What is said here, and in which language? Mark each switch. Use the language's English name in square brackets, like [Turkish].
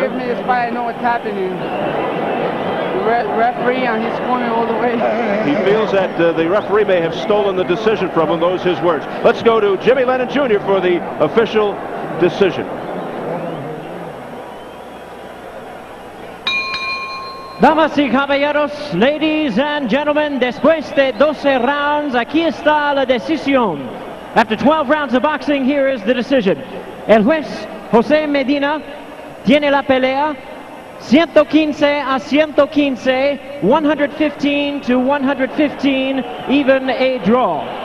[English] They don't give me this fight, I know what's happening. The referee on his corner all the way. He feels that the referee may have stolen the decision from him. Those his words. Let's go to Jimmy Lennon Jr. for the official decision. [Spanish] Damas y caballeros, [English] ladies and gentlemen, [Spanish] después de 12 rounds, aquí está la decisión. [English] After 12 rounds of boxing, here is the decision. [Spanish] El juez José Medina tiene la pelea 115-115, 115-115, [English] even a draw.